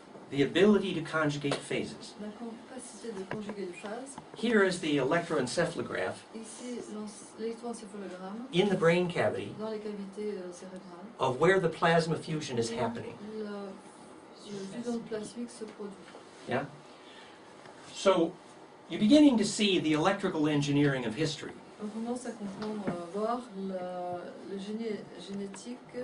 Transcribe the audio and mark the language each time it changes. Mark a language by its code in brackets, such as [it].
[en] the ability to conjugate phases. [fr] la capacité de conjuguer les phases, [en] Here is the electroencephalograph [fr] ici l'électroencéphalogramme [en] in the brain cavity [fr] dans les cavités cérébrales. [en] of where the plasma fusion is happening. [fr] Le fusion plasmique se produit. [en] So you're beginning to see the electrical engineering of history. [fr] On commence à comprendre, voir le génétique,